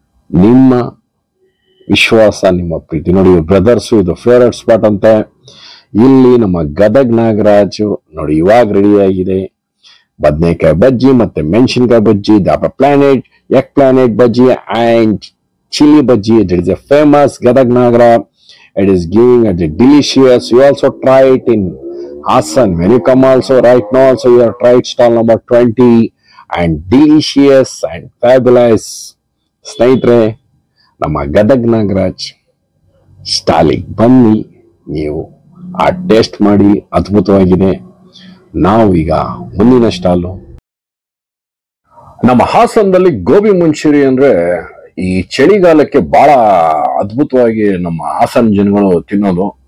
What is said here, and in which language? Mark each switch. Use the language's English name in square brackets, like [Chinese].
[Kannada] ನಿಮ್ಮ ವಿಶ್ವಾಸ, ನಿಮ್ಮ ಪ್ರೀತಿ ನೋಡಿ. ಬ್ರದರ್ಸ್ ಇದು ಫೇವರೇಟ್ ಸ್ಪಾಟ್ ಅಂತೆ. ಇಲ್ಲಿ ನಮ್ಮ ಗದಗ್ ನಾಗರಾಜು ನೋಡಿ ಇವಾಗ ರೆಡಿ ಆಗಿದೆ. ಬದನೆಕಾಯಿ ಬಜ್ಜಿ ಮತ್ತೆ ಮೆಣಸಿನ್ಕಾಯಿ ಬಜ್ಜಿ, planet egg planet bajji [English] And chili bhaji. It is a famous Gadag Nagra. It is giving a delicious. You also try it in Hassan. When you come also right now also you have tried stall number 20 and delicious and fabulous. [Kannada] ಸ್ನೇಹಿತರೆ, ನಮ್ಮ ಗದಗ್ ನಾಗರಾಜ್ ಸ್ಟಾಲಿಗೆ ಬನ್ನಿ, ನೀವು ಆ taste ಮಾಡಿ, ಅದ್ಭುತವಾಗಿದೆ. ನಾವು ಈಗ ಮುಂದಿನ ಸ್ಟಾಲು ನಮ್ಮ ಹಾಸನದಲ್ಲಿ ಗೋಬಿ ಮಂಚೂರಿ ಅಂದ್ರೆ ಈ ಚಳಿಗಾಲಕ್ಕೆ ಬಹಳ ಅದ್ಭುತವಾಗಿ ನಮ್ಮ ಹಾಸನ ಜನಗಳು ತಿನ್ನೋದು.